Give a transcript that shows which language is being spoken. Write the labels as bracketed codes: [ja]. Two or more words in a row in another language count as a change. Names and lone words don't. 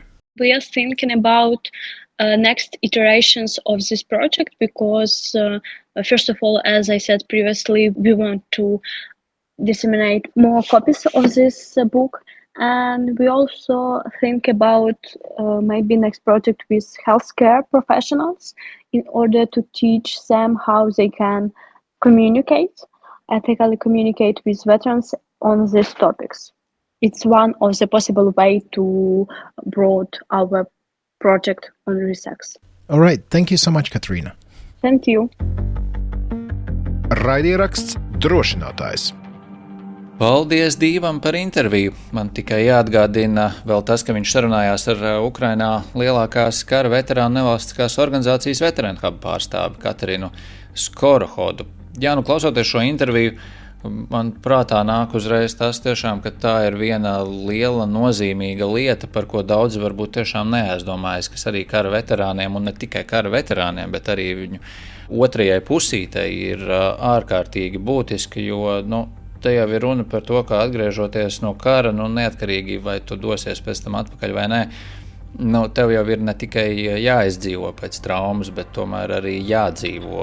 [en] We are thinking about next iterations of this project, because first of all, as I said previously, we want to disseminate more copies of this book, and we also think about maybe next project with healthcare professionals in order to teach them how they can ethically communicate with veterans on these topics. It's one of the possible way to broaden our project on Resex. All right. Thank you so much, Kateryna. Thank you. [lv] Raidieraksts Drošinātājs. Paldies Dīvam par interviju. Man tikai jāatgādina vēl tas, ka viņš sarunājās ar Ukrainā lielākās kara veterānu nevalstiskās organizācijas veterānu hubu pārstāvi Katerynu Skorohodu. Jā, klausoties šo interviju, man prātā nāk uzreiz tas tiešām, ka tā ir viena liela nozīmīga lieta, par ko daudzi varbūt tiešām neaizdomājas, kas arī kara veterāniem, un ne tikai kara veterāniem, bet arī viņu otrajai pusītei ir ārkārtīgi būtiski, jo, te jau ir runa par to, ka atgriežoties no kara, neatkarīgi vai tu dosies pēc tam atpakaļ vai nē, tev jau ir ne tikai jāizdzīvo pēc traumas, bet tomēr arī jādzīvo.